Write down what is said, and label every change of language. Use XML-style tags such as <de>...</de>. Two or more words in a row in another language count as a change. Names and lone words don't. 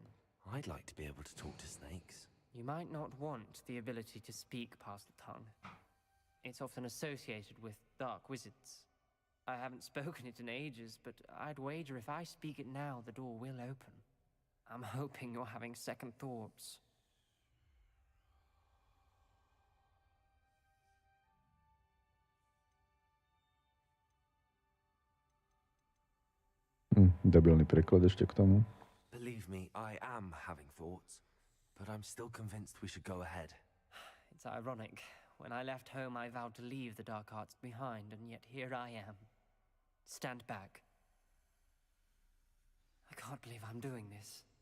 <en>I'd like to be able to talk to snakes. You might not want the ability to speak parcel tongue. It's often associated with dark wizards. I haven't spoken it in ages, but I'd wager if I speak it now, the door will open. I'm hoping you're having second thoughts.</en> <sk>Debilný preklad ešte k tomu.</sk> <en>Believe me, I am having thoughts, but I'm still convinced we should go ahead. It's ironic. When I left home, I vowed to leave the dark arts behind, and yet here I am. Stand back. I can't believe I'm doing this.</en>